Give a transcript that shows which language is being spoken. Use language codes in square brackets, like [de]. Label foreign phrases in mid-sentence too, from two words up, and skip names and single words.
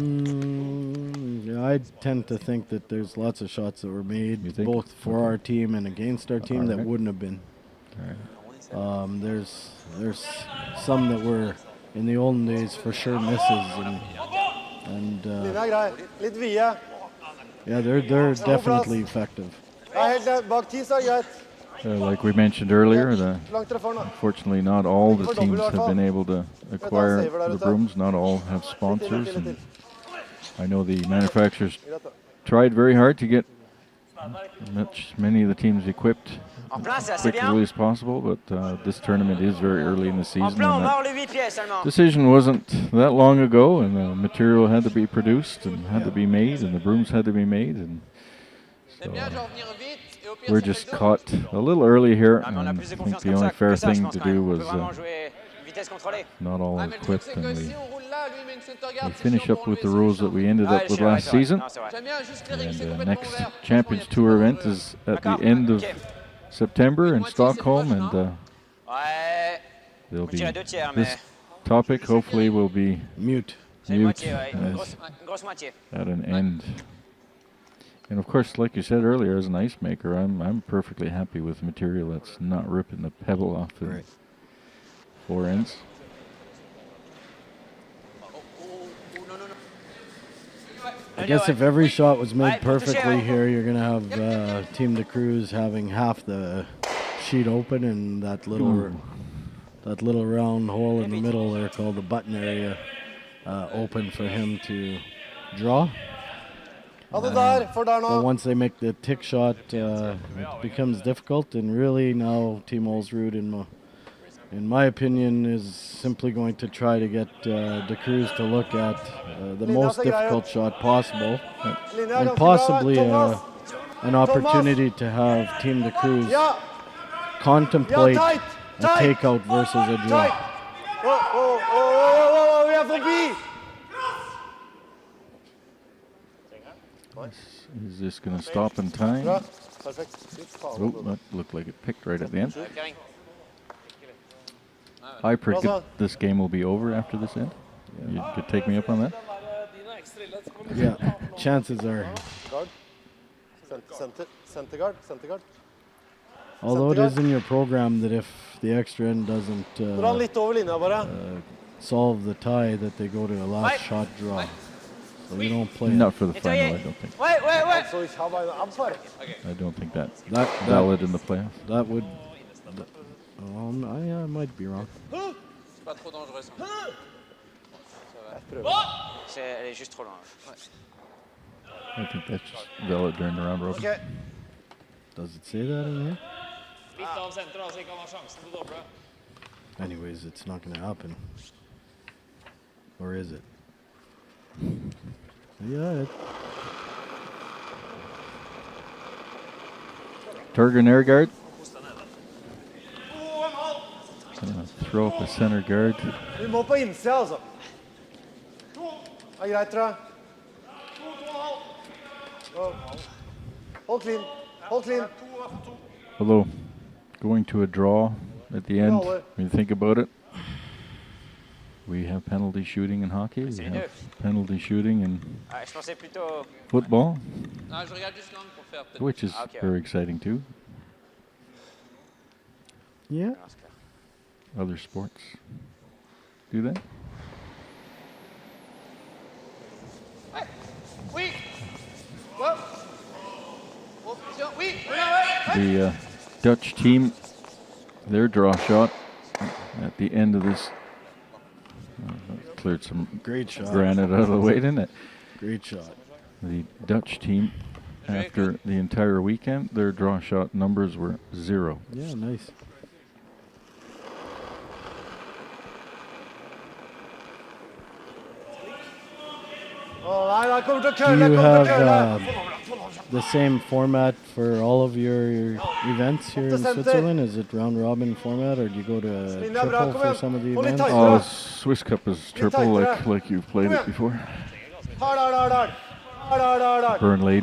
[en] I tend to think that there's lots of shots that were You made think? both for our team and against our team that Alright. wouldn't have been. Alright. There's some that were in the olden days for sure misses, and And [no] Linja er grei. Litt vide. [en] yeah, they're definitely effective. [no] Ja, helt ned. Bak 10 så er det greit. [en] Like we mentioned earlier, [no] Langt dere får nå. [en] unfortunately not all the For teams double, have been able to acquire the brooms. Not all have sponsors. [no] Litt til. [en] And I know the manufacturers [no] Greit da. [en] tried very hard to get many of the teams equipped [fr] En plein, c'est assez [en] quickly [fr] bien. [en] as possible, but this tournament is very early in the [fr] En [en] season. [fr] plein, on [en] And [fr] mord [en] that [fr] le 8 pieds seulement. [en] decision wasn't that long ago, and the material had to be produced and had to be made, and the brooms had to be made, and so [fr] T'aimes bien genre venir vite et au pire [en] we're [fr] ça fait [en] just [fr] le dos? [en] caught a little early here. [fr] Ah, mais on a [en] And [fr] plus de [en] I think [fr] confiance [en] the [fr] comme [en] only [fr] ça [en] fair [fr] que ça, je [en] thing [fr] pense [en] to [fr] quand même. [en] do [fr] On peut [en] was [fr] vraiment jouer vitesse contrôlée. [en] not all [fr] Ah mais le truc [en] equipped, [fr] c'est que [en] and [fr] si [en] we [fr] on roule là, lui il met une [en] center guard, [fr] c'est [en] finish [fr] chiant [en] up [fr] pour [en] with the [fr] enlever, [en] rules [fr] c'est [en] that we [fr] chiant. [en] ended [fr] Ouais, [en] up [fr] je [en] with [fr] suis vrai, [en] last [fr] c'est vrai. [en] season. [fr] Non, c'est vrai. J'aime bien juste clearing, c'est [en] And [fr] complètement [en] next [fr] ouvert. [en] Champions [fr] Franchement, [en] Tour [fr] il y a [en] event [fr] pas [en] is at the [fr] D'accord, [en] end of [fr] ok. [en] September in [fr] Moitié, c'est [en] Stockholm, [fr] moche, [en] and [fr] hein? [en] there'll [fr] Ouais, on [en] be [fr] tirait 2 tiers, mais [en] this topic hopefully will be Mute. [fr] c'est une [en] mute [fr] moitié, ouais, une [en] as [fr] grosse moitié. [en] at an end. And of course, like you said earlier, as an ice maker, I'm perfectly happy with material that's not ripping the pebble off the Right. four ends. I guess if every shot was made [fr] Ouais, pour toucher, [en] perfectly [fr] ouais. [en] here, you're gonna have Team de Cruz having half the sheet open and that little round hole in the middle there called the button area open for him to draw. [no] Ha det der, for der [en] But [no] nå. [en] once they make the tick shot, it becomes difficult. And really now, Team Ulsrud, in my opinion, is simply going to try to get De Cruz to look at the most difficult shot possible, [no] Linja er [en] and [no] ganske [en] possibly [no] bra. Thomas. [en] an opportunity to have Team De Cruz [no] Ja, [en] contemplate [no] tight, [en] a [no] tight. [en] takeout versus a [no] tight. [en] draw. [no] Vi er forbi. [en] Is this going to stop in time? [no] Bra. Perfekt. [en] Oh, that looked like it picked right at the end. [no] Kering. [en] I predict this game will be over after this end. You could take me up on that? [no] Dine er ekstra ille. Så kommer [en] Yeah, chances are. Guard. Center guard. Although it is in your program that if the extra end doesn't [no] Dra han litt over linja bare. [en] solve the tie, that they go to a last shot draw. So you don't play Not it. for the final, I don't think. [fr] Ouais, ouais, ouais. [no] Så ikke ha beina ansvar. [en] I don't think that's That valid in the playoffs. that would. I might be wrong. [fr] C'est pas trop dangereux ça. Elle est juste trop loin. [en] I think that's just valid during the round robin. Ok. Does it say that in here? [no] litt av senter, da, så ikke han har sjansen til å doble. [en] Anyways, it's not going to happen. Or is it? Yeah. Turgen air guard. Throw up a center guard. [no] Vi må på innsida, altså. Det er greit, tror jeg. [en] Hold clean. Hold clean. Although going to a draw at the end, when you think about it, we have penalty shooting in hockey, we have penalty shooting in [fr] Ouais, je pensais plutôt. [en] football, [fr] Non, je regarde juste l'angle pour faire peut-être. [en] which is Okay. very exciting too. Yeah. Other sports do that. [fr] Oui. Quoi? Option. Oui. Ouais. [en] The Dutch team, their draw shot at the end of this cleared some Great shot. granite out of the way, didn't it? Great shot. The Dutch team, after the entire weekend, their draw shot numbers were 0. Yeah, nice. [no] Nei, det kommer til å [en] Do [no] køle. [en] you [no] Kommer til å [en] have [no] køle. [en] the same format for all of your events here in Center. Switzerland? Is it round robin format, or do you go to a [no] Linja, bra, [en] triple [no] kom [en] for [no] igjen. [en] some of the [no] Hold litt [en] events? [no] tightere. [en] Oh, Swiss Cup is triple, like you've played it before. Hard. Burn Ladies